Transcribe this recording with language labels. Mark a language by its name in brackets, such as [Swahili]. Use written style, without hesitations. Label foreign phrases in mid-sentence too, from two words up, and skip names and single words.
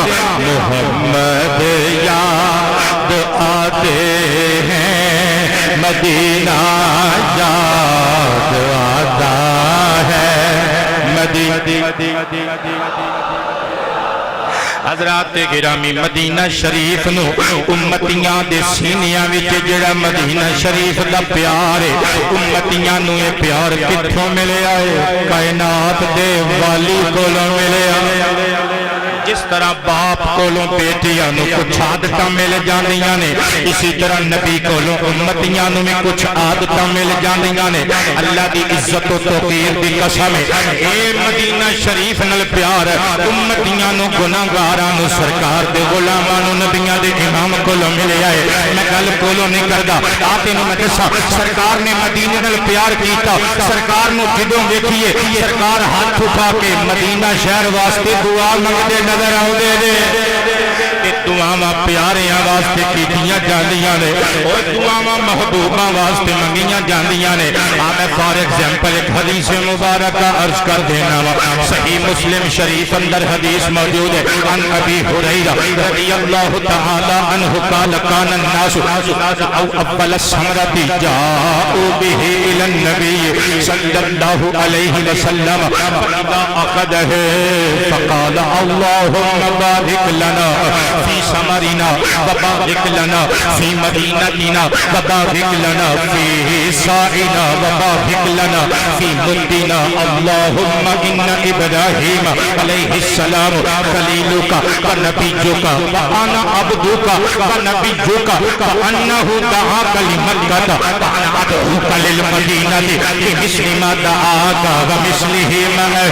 [Urdu] محمد یاد آتے ہیں مدینہ یاد آتا ہے مدینہ. [Punjabi] حضرات گرامی مدینہ شریف نو امتیاں دے سینیاں وچ جڑا مدینہ شریف دا پیار ہے امتیاں نو یہ پیار کتھوں ملیا ہے؟ کائنات دے والی کولوں ملیا. جس طرح باپ کولوں بیٹیاں نو کچھ عادتاں مل جاندیاں نے اسی طرح نبی کولوں امتیاں نو میں کچھ عادتاں مل جاندیاں نے. اللہ دی عزت و توقیر دی قسم ہے اے مدینہ شریف نال پیار امتیاں نو گناہگاراں نو سرکار دے غلاماں نو نبیاں دے امام کولوں ملیا ہے. میں گل کولوں نہیں کردا آتے نو میں دساں سرکار نے مدینے نال پیار کیتا. سرکار نو جدوں ویکھیے سرکار ہاتھ اٹھا کے مدینہ شہر واسطے دعا منگدے نظر آؤندے نے. دعاواں پیاریاں واسطے کیتیاں جاندیاں نے اور دعاواں محبوباں واسطے منگیاں جاندیاں نے. میں [English] for example [Punjabi] ایک حدیث مبارکہ عرض کر دینا وا. صحیح مسلم شریف اندر حدیث موجود ہے. [Arabic] عن ابی ہریرہ رضی اللہ تعالی عنہ قال کان الناس او اول السمرة جاءوا به الى النبي صلی اللہ علیہ وسلم فاذا اخذه فقال اللهم بارك لنا في ثمرنا وبارك لنا في مدينتنا وبارك لنا في ساعنا وبارك لنا في مدنا. اللهم إن إبراهيم عليه السلام خليلك ونبيك وأنا عبدك ونبيك وأنه دعاك لمكة وأنا أدعوك للمدينة بمثل ما دعاك ومثله معه.